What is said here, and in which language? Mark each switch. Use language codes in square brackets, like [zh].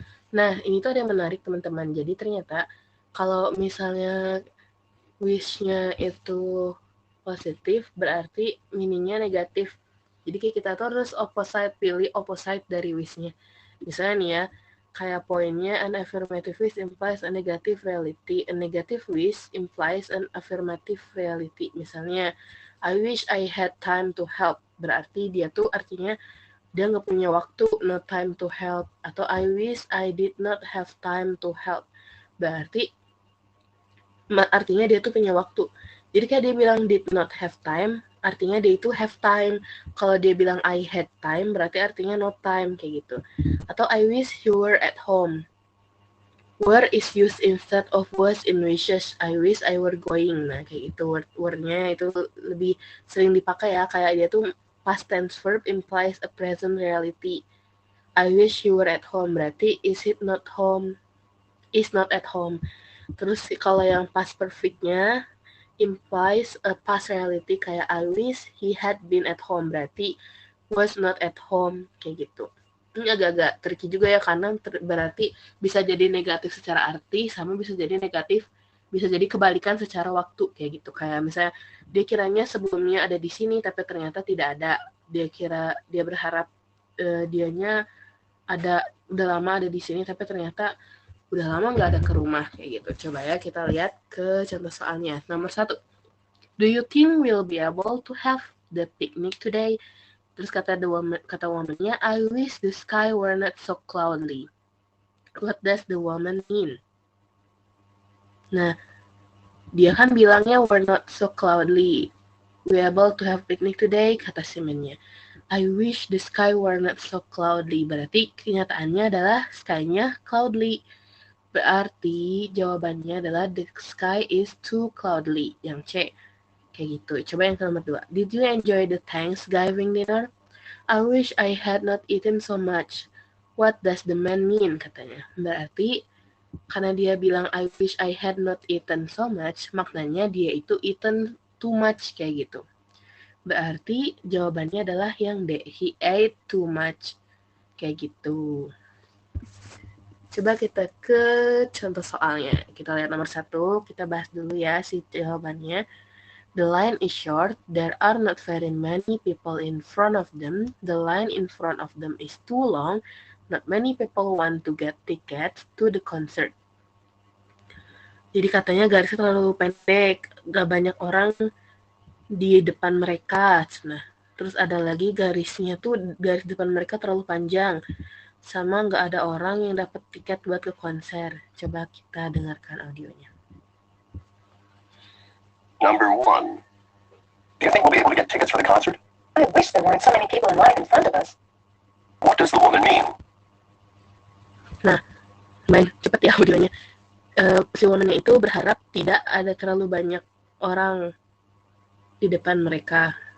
[id] Nah, ini tuh ada yang menarik teman-teman. Jadi ternyata kalau misalnya wish-nya itu positif, berarti meaning-nya negatif. Jadi kayak kita tuh harus pilih opposite dari wish-nya. Misalnya nih ya, kayak poinnya [en] an affirmative wish implies a negative reality. A negative wish implies an affirmative reality. Misalnya, I wish I had time to help. [id] Berarti dia tuh artinya dia nggak punya waktu, [en] no time to help. Atau I wish I did not have time to help. [id] Berarti artinya dia tuh punya waktu. Jadi kayak dia bilang [en] did not have time, [id] artinya dia itu [en] have time. [id] Kalau dia bilang [en] I had time, [id] berarti artinya [en] no time, [id] kayak gitu. [en] Atau I wish you were at home. Were is used instead of was in wishes. I wish I were going. [id] Nah, kayak gitu. Word-nya itu lebih sering dipakai ya. Kayak dia tuh [en] past tense verb implies a present reality. I wish you were at home. Berarti is it not home? Is not at home. [id] Terus kalau yang [en] past perfect-nya implies a past reality, kayak I wish he had been at home, berarti was not at home, [id] kayak gitu. Ini agak-agak tricky juga ya, karena berarti bisa jadi negatif secara arti, sama bisa jadi negatif, bisa jadi kebalikan secara waktu, kayak gitu. Kayak misalnya dia kiranya sebelumnya ada di sini, tapi ternyata tidak ada. Dia berharap dianya udah lama ada di sini, tapi ternyata udah lama nggak ada ke rumah, kayak gitu. Coba ya kita lihat ke contoh soalnya. Nomor 1. [en] Do you think we'll be able to have the picnic today? [id] Terus kata woman-nya, [en] I wish the sky were not so cloudy. What does the woman mean? [id] Nah, dia kan bilangnya [en] we're not so cloudy. We able to have picnic today, [id] kata si man-nya. [en] I wish the sky were not so cloudy. [id] Berarti kenyataannya adalah sky-nya cloudy. Berarti jawabannya adalah [en] the sky is too cloudy. [id] Yang C. Kayak gitu. Coba yang nomor 2. [en] Did you enjoy the Thanksgiving dinner? I wish I had not eaten so much. What does the man mean? Katanya. [id] Berarti karena [en] dia bilang I wish I had not eaten so much, [id] maknanya dia itu [en] eaten too much, [id] kayak gitu. Berarti jawabannya adalah yang D. [en] He ate too much. [id] Kayak gitu. Coba kita ke contoh soalnya. Kita lihat nomor 1. Kita bahas dulu ya si jawabannya. [en] The line is short. There are not very many people in front of them. The line in front of them is too long. Not many people want to get tickets to the concert. [id] Jadi katanya garisnya terlalu pendek. Gak banyak orang di depan mereka. Nah, terus ada lagi garisnya tuh, garis depan mereka terlalu panjang. Sama nggak ada orang yang dapat tiket buat ke konser. Coba kita dengarkan audionya. [en] Number 1. Do you think we'll be able to get tickets for the concert? I wish there weren't so many people in line in front of us. What does the woman mean? [id] Nah, main cepet ya audionya. Si woman-nya itu berharap tidak ada terlalu banyak orang di depan mereka.